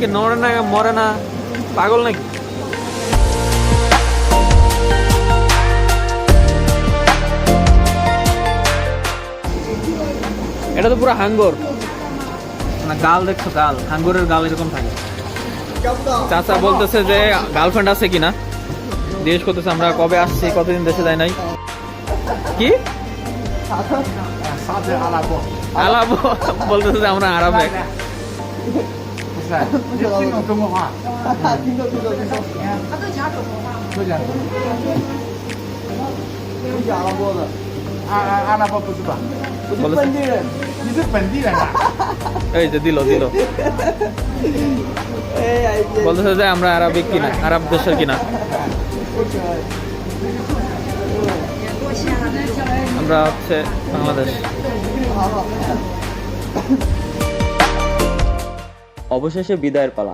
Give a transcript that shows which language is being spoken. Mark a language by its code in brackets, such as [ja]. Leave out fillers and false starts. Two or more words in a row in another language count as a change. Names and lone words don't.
[bn] ওকে নড়ে না মরে না, পাগল নাকি? এটা তো পুরো হাঙ্গর না, গাল দেখছো? গাল, হাঙ্গরের গাল এরকম থাকে। চাচা বলতেছে যে গার্লফ্রেন্ড আছে কিনা জিজ্ঞেস করতেছে। আমরা কবে আসছি, কতদিন দেশে যাই নাই। কি আলাপ বলতেছে যে আমরা আরবে। [zh] 听懂中国话，听懂听懂听懂，他都讲中国话。都讲不讲阿拉伯的，阿拉伯不是吧？我是本地人。你是本地人啊？ [bn] এই যে দিল 哎呀， বলতেছে যে আমরা আরবিক কিনা, আরব দেশের কিনা। আমরা হচ্ছে বাংলাদেশ। অবশেষে বিদায়ের পালা।